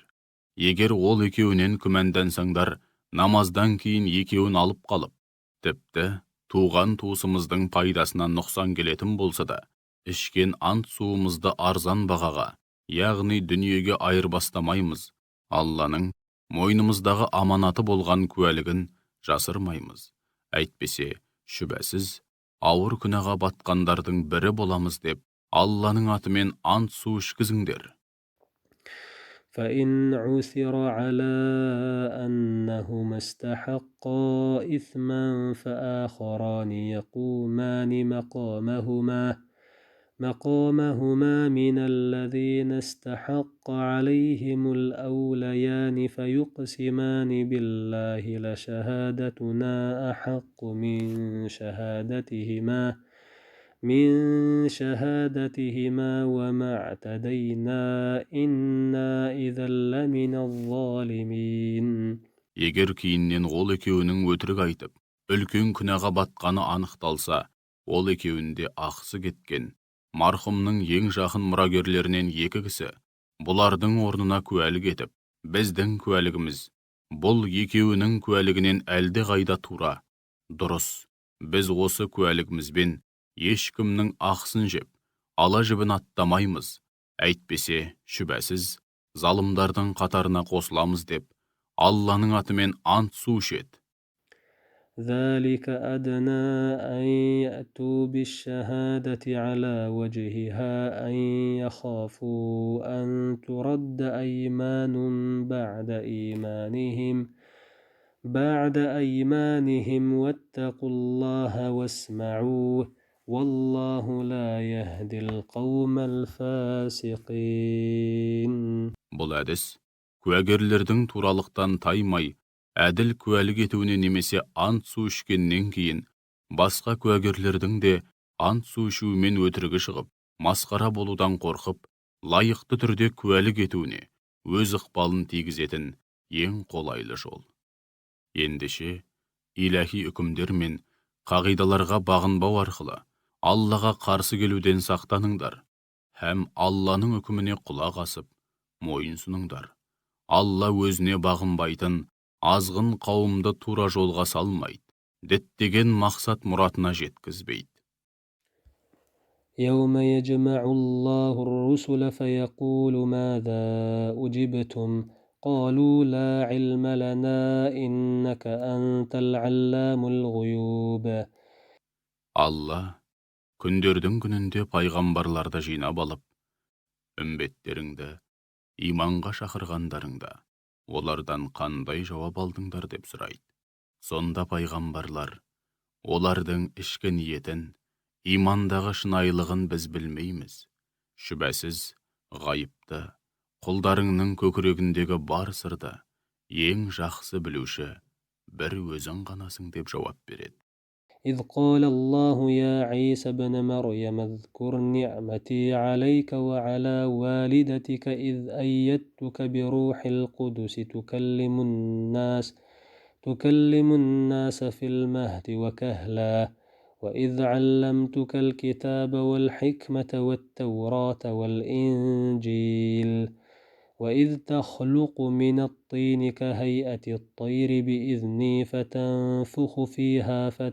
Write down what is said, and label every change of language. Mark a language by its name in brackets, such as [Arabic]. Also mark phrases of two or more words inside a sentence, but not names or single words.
[Kazakh] Егер ол екеуінен күмәндансаңдар, намаздан кейін екеуін алып қалып, тіпті туған туысымыздың пайдасына нұқсан келетін болса да, ішкен ант суымызды арзан бағаға, яғни дүниеге айырбастамаймыз. Алланың мойнымыздағы аманаты болған куәлігін жасырмаймыз. Әйтпесе, шүбәсіз, ауыр күнәға батқандардың бірі боламыз деп, Алланың атымен ант су ішкізіңдер. [Arabic] فإن عثر على أنهما استحقا إثما فآخران يقومان مقامهما من الذين استحق عليهم الأوليان فيقسمان بالله لشهادتنا أحق من شهادتهما وما اعتدينا إنا إذا لمن الظالمين. [Kazakh] Егер кейіннен ол екеуінің өтірік айтып, үлкен күнәға батқаны анықталса, ол екеуінде ақысы кеткен марқұмның ең жақын мұрагерлерінен 2 кісі, бұлардың орнына куәлік етіп, біздің куәлігіміз бұл екеуінің куәлігінен әлде қайда тура, дұрыс. Біз осы куәлігімізбен ешкімнің ақысын жеп, ала жібін аттамаймыз. Әйтпесе, шүбәсіз, залымдардың қатарына қосыламыз деп, Алланың атымен ант су ішеді. [Arabic] ذلك أدنى أن يأتوا بالشهادة على وجهها أن يخافوا أن ترد أيمان بعد أيمانهم واتقوا الله واسمعوا والله لا يهدي القوم الفاسقين. [Kazakh] Бұл әдіс, куәгерлердің туралықтан таймай, әділ куәлік етуіне немесе ант су ішкеннен кейін, басқа куәгерлердің де ант су ішуімен өтірігі шығып, масқара болудан қорқып, лайықты түрде куәлік етуіне өз ықпалын тигізетін ең қолайлы жол. Ендеше, иләхи үкімдер мен қағидаларға бағынбау арқылы Аллаға қарсы келуден сақтаныңдар, һәм Алланың үкіміне құлақ асып, мойынсұныңдар. Алла өзіне бағынбайтын азғын қауымды тура жолға салмайды, діттеген мақсат мұратына жеткізбейді. [Arabic] يوم يجمع الله الرسل فيقول ماذا أجبتم قالوا لا علم لنا إنك أنت العلام الغيوب. [Kazakh] Алла күндердің күнінде пайғамбарларды жинап алып, үмбеттеріңді, иманға шақырғандарыңда, олардан қандай жауап алдыңдар деп сұрайды. Сонда пайғамбарлар, олардың ішкі ниетін, имандағы шынайылығын біз білмейміз. Шүбәсіз, ғайыпты, құлдарыңның көкірегіндегі бар сырды, ең жақсы білуші, бір өзің ғанасың деп жауап береді. [Arabic] إذ قال الله يا عيسى ابن مريم اذكر نعمتي عليك وعلى والدتك إذ أيدتك بروح القدس تكلم الناس في المهد وكهلا وإذ علمتك الكتاب والحكمة والتوراة والإنجيل وإذ تخلق من الطين كهيئة الطير بإذني فتنفخ فيها